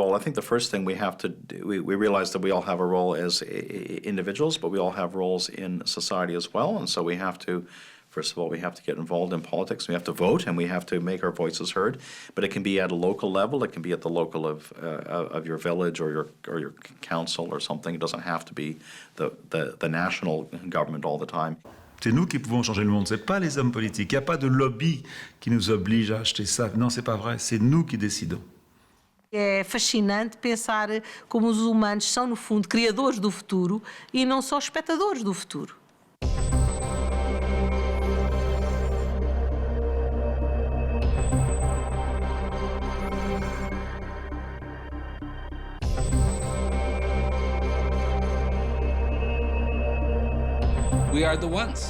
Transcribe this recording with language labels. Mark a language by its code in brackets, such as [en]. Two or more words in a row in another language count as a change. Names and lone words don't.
[en] I think the first thing we have to do, we realize that we all have a role as individuals, but we all have roles in society as well. And so we have to, first of all, we have to get involved in politics. We have to vote, and we have to make our voices heard. But it can be at a local level. It can be at the local of your village or your council or something. It doesn't have to be the national government all the time. [fr] C'est nous qui pouvons changer le monde, c'est pas les hommes politiques. Il n'y a pas de lobby qui nous oblige à acheter ça. Non, c'est pas vrai. C'est nous qui décidons. [pt] É fascinante pensar como os humanos são, no fundo, criadores do futuro e não só espectadores do futuro. [en] We are the ones.